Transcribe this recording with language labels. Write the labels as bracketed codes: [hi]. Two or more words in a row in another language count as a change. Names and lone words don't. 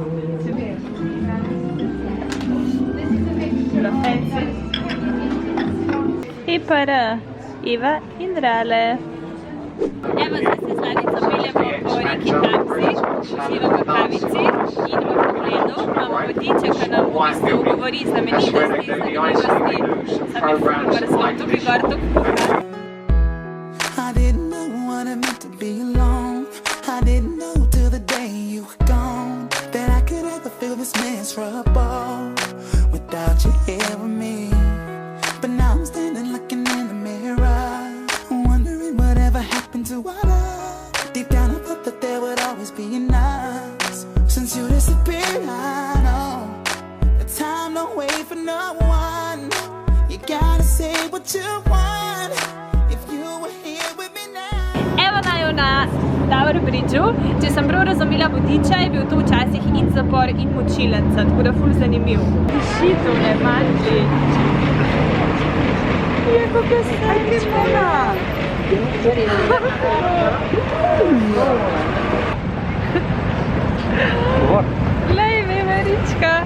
[sl] I para Iva in Rale. Evo, zdaj se z Lanico peljemo po reki Tamzi, uživamo kavici in v pogledu imamo kotiček, ki nam v bistvu govori znamenitosti, sam je ful mrzlo, tukaj gor, tukaj. [en] I didn't know what it meant to be alone. I didn't know till the day you were gone that I could ever feel this miserable without you here with me. But now I'm standing looking in the mirror, wondering whatever happened to our love. Deep down I thought that there would always be an us. Since you disappeared, I know that time don't wait for no one. You gotta say what you want if you were here with me now. [sl] Evo naju na Tower Bridgeu. Če sem prav razumela vodiča, je bil to včasih in zapor in močilenca, tako da ful zanimiv. Diši tole, mandli. Je, kako je srečna. Glej, veverička.